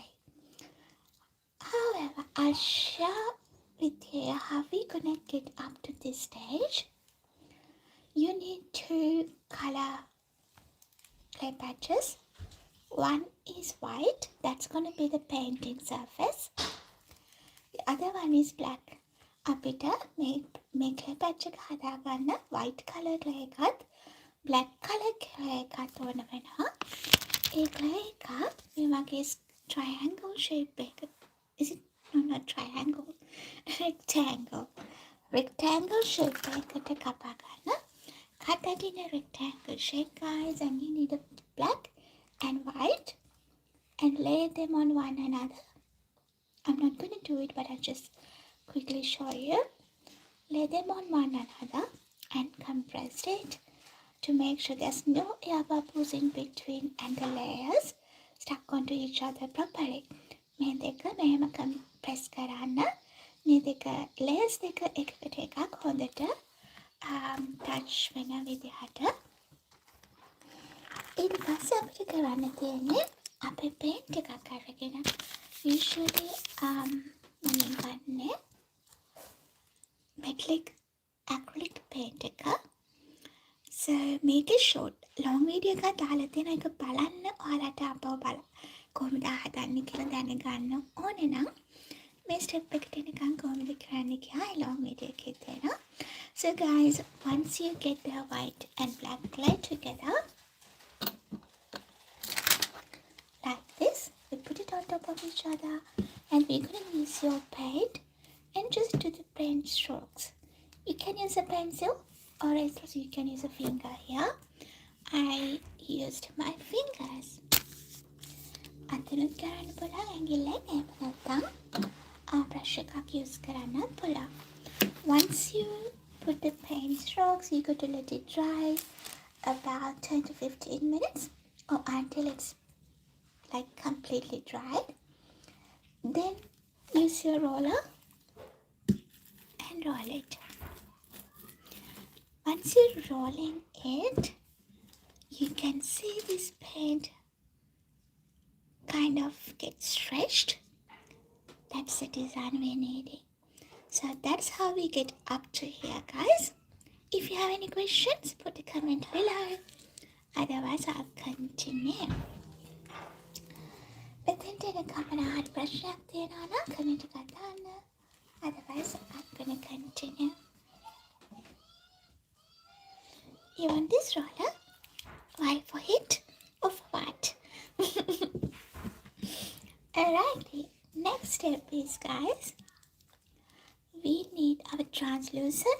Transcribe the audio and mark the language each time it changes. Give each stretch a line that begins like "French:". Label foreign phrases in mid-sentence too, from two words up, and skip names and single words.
English: However, I'll share with you how we're gonna get up to this stage. You need two color clay patches. One is white, that's gonna be the painting surface. The other one is black.
Sinhala: අපිට මේ
English: clay patch
Sinhala: එක හදාගන්න
English: white color clay
Sinhala: එකත්
English: black color clay
Sinhala: එකත් ඕන වෙනවා. ඒ clay එක මේ වගේ
English: triangle shape
Sinhala: එක.
English: Is it? No, not triangle. Rectangle shape
Sinhala: එකට කපා ගන්න.
English: Cut that in a rectangle shape guys, and you need a black and white and lay them on one another. I'm not going to do it, but I'll just quickly show you. Lay them on one another and compress it to make sure there's no air bubbles in between and the layers stuck onto each other properly.
Sinhala: මේ දෙක මෙහෙම compress කරන්න. මේ දෙක layers දෙක එකට එකක් හොඳට touch වෙන විදිහට. ඊට පස්සේ අපිට කරන්න තියෙන්නේ අපේ paint එකක් අරගෙන usually මම ගන්නේ
English: metallic acrylic paint
Sinhala: එක.
English: So make it short. Long video
Sinhala: එකක් දාලා තියෙන එක බලන්න ඔයාලට අපව බලන්න. කොහොමද හදන්නේ කියලා දැනගන්න ඕනේ නම් මේ step එකට එනකන් කොහොමද කරන්නේ කියලා
English: long video
Sinhala: එකේ තියෙනවා.
English: So guys, once you get the white and black clay together like this, we put it on top of each other and we're going to use your paint and just do the paint strokes. You can use a pencil or else you can use a finger here. I used my fingers.
Sinhala: අතනුත් කරන්න පුළුවන් ඇඟිල්ලෙන් එහෙම නැත්නම් brush එකක් use කරන්නත් පුළුවන්.
English: Once you put the paint strokes, you got to let it dry about 10 to 15 minutes or until it's like completely dried. Then use your roller and roll it. Once you're rolling it, you can see this paint kind of get stretched. That's the design we're needing. So that's how we get up to here, guys. If you have any questions, put a comment below. Otherwise, I'll continue.
Sinhala: මෙතෙන්ට එනකම් හරි ප්‍රශ්නයක් තියෙනවා නම් කමෙන්ට් එකක් දාන්න.
English: Otherwise, I'm gonna continue. You want this roller? Why for it? Or for what? Alrighty. Next step is, guys, we need our translucent.